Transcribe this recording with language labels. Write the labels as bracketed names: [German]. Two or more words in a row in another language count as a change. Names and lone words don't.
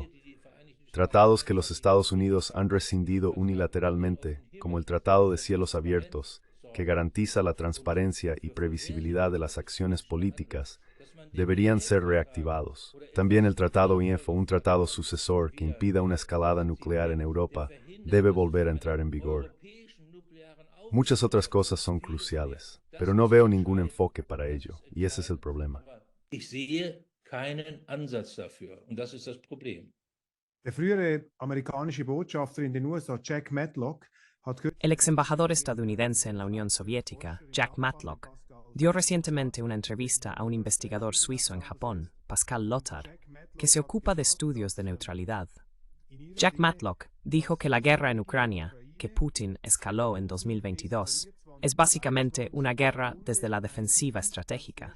[Spanish] Tratados que los Estados Unidos han rescindido unilateralmente, como el Tratado de Cielos Abiertos, que garantiza la transparencia y previsibilidad de las acciones políticas, deberían ser reactivados. También el Tratado INF, un tratado sucesor que impida una escalada nuclear en Europa, debe volver a entrar en vigor. Muchas otras cosas son cruciales, pero no veo ningún enfoque para ello, y ese es el problema. [German] Ich sehe keinen Ansatz dafür. Und das ist das Problem. Der frühere amerikanische Botschafter in den USA, Jack Matlock, hat [Spanish] El ex embajador estadounidense en la Unión Soviética, Jack Matlock, dio recientemente una entrevista a un investigador suizo en Japón, Pascal Lothar, que se ocupa de estudios de neutralidad. Jack Matlock dijo que la guerra en Ucrania, que Putin escaló en 2022, es básicamente una guerra desde la defensiva estratégica.